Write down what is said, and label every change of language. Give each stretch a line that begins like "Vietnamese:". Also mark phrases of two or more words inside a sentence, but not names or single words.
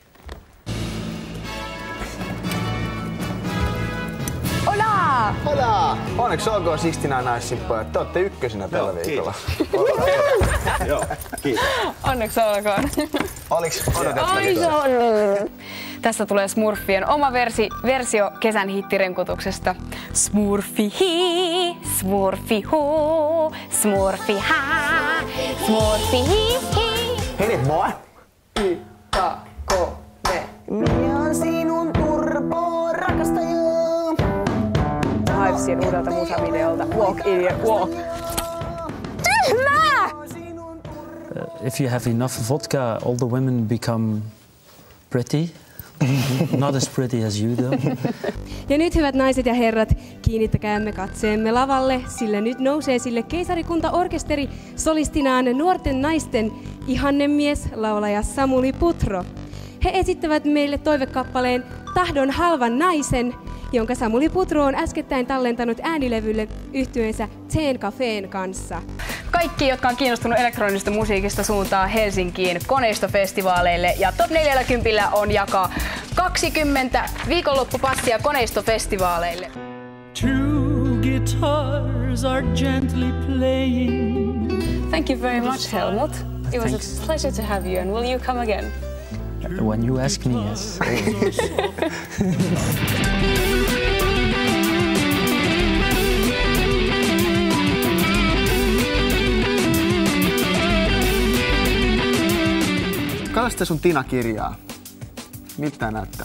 Spanish: Hola! Hola!
Finnish: Onneksi olkoon 69 Eyes pojat. Te ootte ykkösinä tällä viikolla. Joo, kiitos. Onneksi olkoon. Oliks odotettu? Tässä tulee Smurfien oma versio kesän hittirenkutuksesta. Smurfi hi, Smurfi hu, Smurfi ha, Smurfi hi hi.
English: Hit it, boy!
Finnish: Minä on sinun turbo rakastaja. Hivesin uudelta musavideolta Walk Idiot Walk. Tyhmää!
English: If you have enough vodka, all the women become pretty. Not as pretty as you though.
Finnish: Ja nyt hyvät naiset ja herrat, kiinnittäkäämme katseemme lavalle, sillä nyt nousee sille keisarikuntaorkesteri solistinaan nuorten naisten ihannemies, laulaja Samuli Putro. He esittävät meille toivekappaleen Tahdon halvan naisen, jonka Samuli Putro on äskettäin tallentanut äänilevylle yhtyeensä Teen Cafeen kanssa. Kaikki, jotka on kiinnostunut elektronisesta musiikista, suuntaa Helsinkiin koneistofestivaaleille ja Top 40 on jakaa 20 viikonloppupassia koneistofestivaaleille.
English: Two guitars are gently playing. Thank you very much, Helmut. It was a pleasure to have you, and will you come again? When you ask me, yes.
Finnish: Katso sitä sun Tina-kirjaa. Mitä näyttää?